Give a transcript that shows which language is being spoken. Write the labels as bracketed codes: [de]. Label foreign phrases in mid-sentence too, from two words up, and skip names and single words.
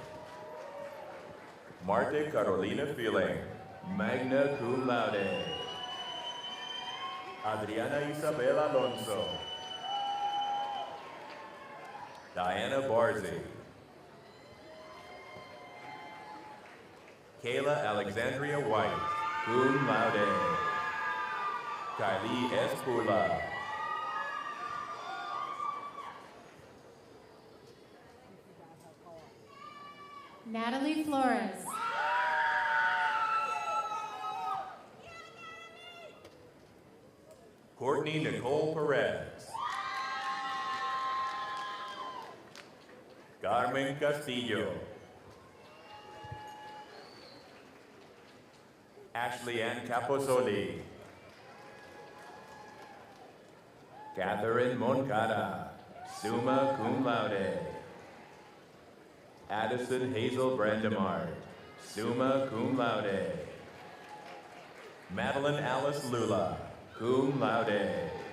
[en] Marta Carolina Feeling, [la] magna cum laude. [en] Adriana Isabel Alonso. Diana Barzi. Kayla Alexandria White, [la] cum laude. [en] Kylie S. Pula. Natalie Flores. Courtney Nicole Perez. Carmen Castillo. Ashley Ann Caposoli. Catherine Moncada, [la] summa cum laude. [en] Addison Hazel Brandemar, [la] summa cum laude. [en] Madeline Alice Lula, [la] cum laude.